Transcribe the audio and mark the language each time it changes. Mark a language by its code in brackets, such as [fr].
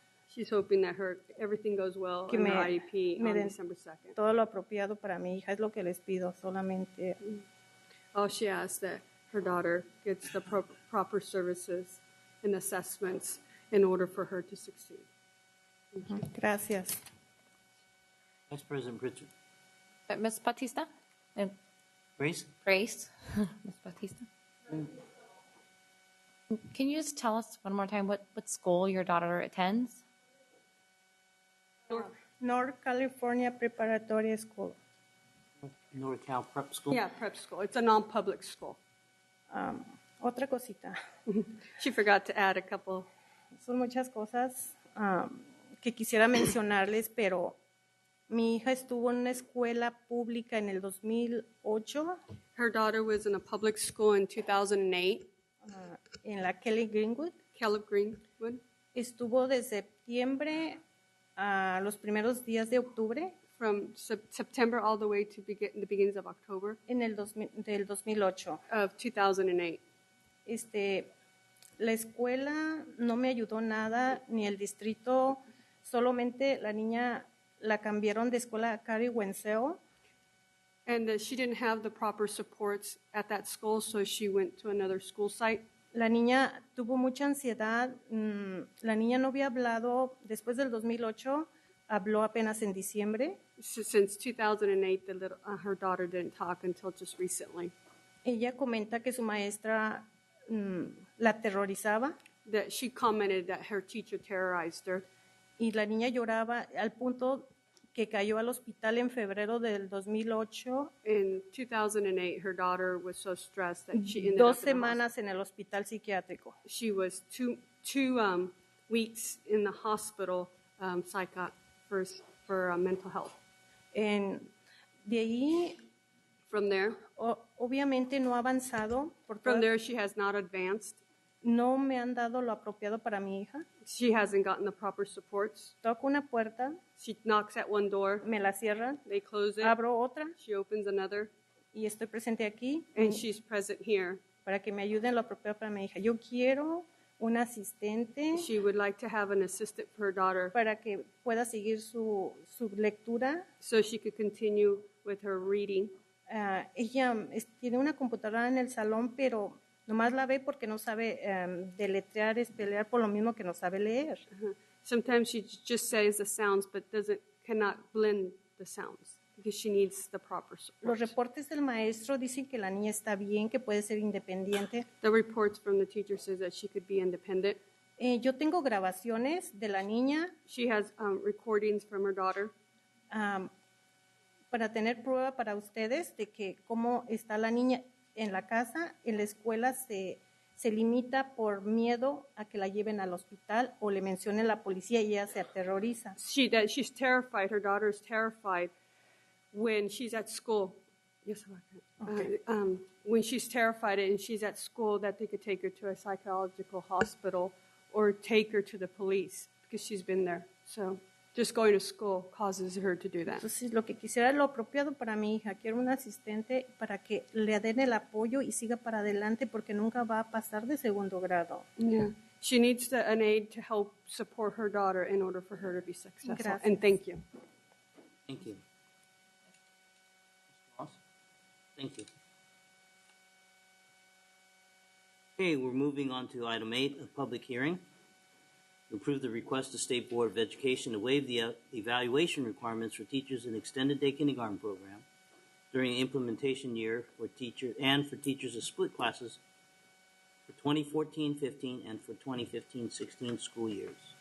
[en] She's hoping that everything goes well in her IEP on December 2nd. [es] Todo lo apropiado para mi hija es lo que les pido solamente. [en] All she asks that her daughter gets the proper services and assessments in order for her to succeed. [es] Gracias. [en] Vice President Pritchard. Ms. Batista? Grace? Grace? Ms. Batista? Can you just tell us one more time what school your daughter attends? North California Preparatory School. NorCal Prep School? Yeah, prep school. It's a non-public school. [es] Otra cosita. [en] She forgot to add a couple. [es] Son muchas cosas que quisiera mencionarles, pero mi hija estuvo en una escuela pública en el 2008. [en] Her daughter was in a public school in 2008. [es] En la Kelly Greenwood. [en] Greenwood. [es] Estuvo de septiembre a los primeros días de octubre. [en] From September all the way to the beginnings of October. [es] Del 2008. [en] Of 2008. [es] La escuela no me ayudó nada, ni el distrito, solamente la niña la cambiaron de escuela a Cary Wenseo. [en] And she didn't have the proper supports at that school, so she went to another school site. [es] La niña tuvo mucha ansiedad. La niña no había hablado después del 2008, habló apenas en diciembre. [en] Since 2008, her daughter didn't talk until just recently. [es] Ella comenta que su maestra la aterrorizaba. [en] That she commented that her teacher terrorized her. [es] Y la niña lloraba al punto que cayó al hospital en febrero del 2008. [en] In 2008, her daughter was so stressed that she ended [es] 2 [en] up [es] semanas en el hospital psiquiátrico. [en] She was two weeks in the hospital for mental health. [es] De ahí, [en] from there, [es] obviamente no ha avanzado. [en] From there, she has not advanced. [es] No me han dado lo apropiado para mi hija. [en] She hasn't gotten the proper supports. [es] Toco una puerta. [en] She knocks at one door. [es] Me la cierran. [en] They close it. [es] Abro otra. [en] She opens another. [es] Y estoy presente aquí. [en] And she's present here. [es] Para que me ayuden lo apropiado para mi hija. Yo quiero un asistente. [en] She would like to have an assistant for her daughter. [es] Para que pueda seguir su lectura. [en] So she could continue with her reading. [es] Ella tiene una computadora en el salón, pero nomás la ve porque no sabe deletrear, espellear, por lo mismo que no sabe leer. [en] Sometimes she just says the sounds, but cannot blend the sounds because she needs the proper support. [es] Los reportes del maestro dicen que la niña está bien, que puede ser independiente. [en] The reports from the teacher says that she could be independent. [es] Yo tengo grabaciones de la niña. [en] She has recordings from her daughter. [es] Para tener prueba para ustedes de que cómo está la niña en la casa, en la escuela se limita por miedo a que la lleven al hospital o le mencionen la policía y ella se aterroriza. [en] She's terrified. Her daughter is terrified when she's at school. Yes, okay. When she's terrified and she's at school, that they could take her to a psychological hospital or take her to the police because she's been there. So just going to school causes her to do that. [es] Entonces, lo que quisiera es lo apropiado para mi hija. Quiero un asistente para que le den el apoyo y siga para adelante porque nunca va a pasar de segundo grado. [en] Yeah. She needs an aid to help support her daughter in order for her to be successful. [es] Gracias. [en] And thank you. Thank you. Mr. Ross? Thank you. Okay, we're moving on to item 8, a public hearing. Approve the request of State Board of Education to waive the evaluation requirements for teachers in extended day kindergarten program during implementation year for teachers of split classes for 2014-15 and for 2015-16 school years.